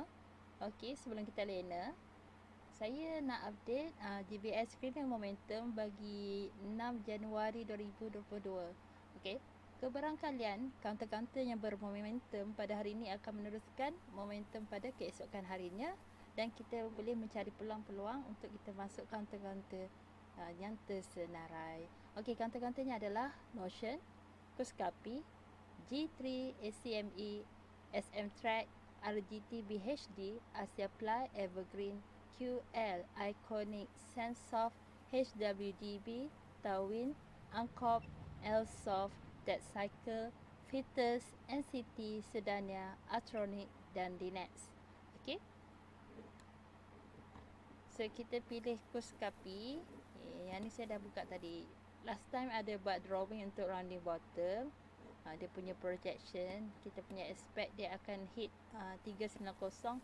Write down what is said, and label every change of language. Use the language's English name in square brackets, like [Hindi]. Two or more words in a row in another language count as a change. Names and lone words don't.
[Malay] Okey, sebelum kita lena, saya nak update GBS Screening Momentum bagi 6 Januari 2022. Okey, kebarangkalian kaunter-kaunter yang bermomentum pada hari ini akan meneruskan momentum pada keesokan harinya, dan kita boleh mencari peluang-peluang untuk kita masuk kaunter-kaunter yang tersenarai. Okey, kaunter-kaunternya adalah Notion, Kuskapi, G3, ACME, SM Track, RGT BHD, Asiaply, Evergreen, QL, Iconic, Sensoft, HWDB, Tawin, Angkop, Lsoft, DeadCycle, Fitters, NCT, Sedania, Atronic dan Dinex. Okey. So kita pilih Kuskapi. Yang ni saya dah buka tadi. [English] Last time [Malay] ada buat drawing untuk [English] rounding bottom. [Malay] Dia punya projection, kita punya expect dia akan hit 390.